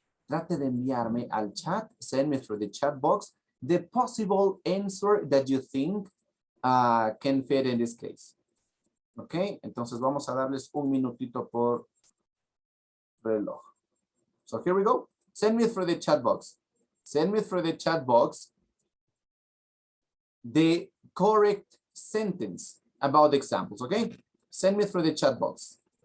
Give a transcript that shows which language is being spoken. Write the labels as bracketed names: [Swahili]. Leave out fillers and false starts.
[Spanish] Trate de enviarme al chat, [English] send me through the chat box, [Spanish] the possible answer that you think can fit in this case. ¿Ok? Entonces vamos a darles un minutito por reloj. [English] So here we go. Send me through the chat box. Send me through the chat box the correct sentence about the examples, okay? Send me through the chat box.